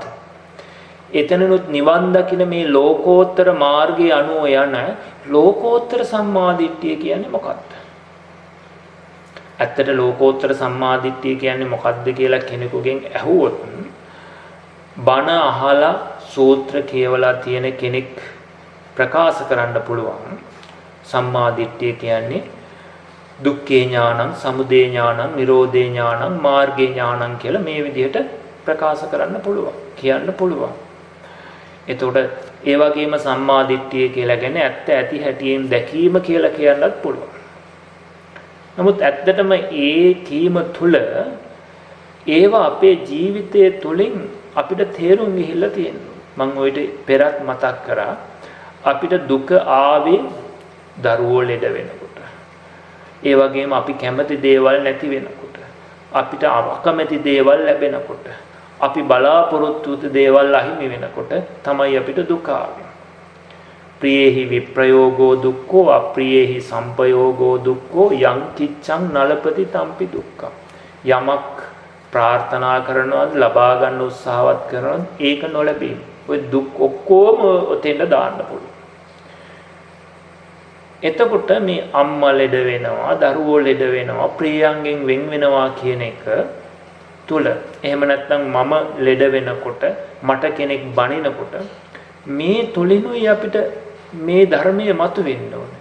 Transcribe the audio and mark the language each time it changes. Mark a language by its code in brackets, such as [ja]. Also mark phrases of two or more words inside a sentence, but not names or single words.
[si] එතනනොත් නිවන් දකින මේ ලෝකෝත්තර මාර්ගයේ අනුව යන ලෝකෝත්තර සම්මා දිට්ඨිය කියන්නේ මොකද්ද? ඇත්තට ලෝකෝත්තර සම්මා දිට්ඨිය කියන්නේ මොකද්ද කියලා කෙනෙකුගෙන් ඇහුවොත් බණ අහලා සූත්‍ර කියවලා තියෙන කෙනෙක් ප්‍රකාශ කරන්න පුළුවන් සම්මා දිට්ඨිය කියන්නේ [pi] දුක්ඛේ ඥානං, සමුදය ඥානං, නිරෝධේ ඥානං, මාර්ගේ ඥානං [si] කියලා මේ විදිහට ප්‍රකාශ කරන්න පුළුවන්, කියන්න පුළුවන්. එතකොට ඒ වගේම සම්මා දිට්ඨිය කියලා කියන්නේ ඇත්ත ඇති හැටියෙන් දැකීම කියලා කියන්නත් පුළුවන්. නමුත් ඇත්තටම ඒ කීම තුල ඒවා අපේ ජීවිතය තුලින් අපිට තේරුම් ගිහිල්ලා තියෙනවා. මම ඔයිට පෙරත් මතක් කරා අපිට දුක ආවේ දරුවෝ ලෙඩ වෙනකොට. ඒ වගේම අපි කැමති දේවල් නැති වෙනකොට, අපිට අකමැති දේවල් ලැබෙනකොට, අපි බලාපොරොත්තු වූ දේවල් අහිමි වෙනකොට තමයි අපිට දුක ආවේ. [pi] ප්‍රියේහි විප්‍රයෝගෝ දුක්ඛෝ අප්‍රියේහි සම්පයෝගෝ දුක්ඛෝ යං කිච්ඡං නලපති තම්පි දුක්ඛං. [si] යමක් ප්‍රාර්ථනා කරනවාද, ලබා ගන්න උත්සාහවත් කරනවාද, ඒක නොලැබීම. ඔය දුක් ඔක්කොම ඔතෙන්ද දාන්න පුළුවන්. එතකොට මේ අම්මා ලෙඩ වෙනවා, දරුවෝ ලෙඩ වෙනවා, ප්‍රියයන්ගෙන් වෙන් වෙනවා කියන එක තුල එහෙම නැත්නම් මම ලෙඩ වෙනකොට මට කෙනෙක් බනිනකොට මේ තුලිනුයි අපිට මේ ධර්මයේ මතුවෙන්න ඕනේ.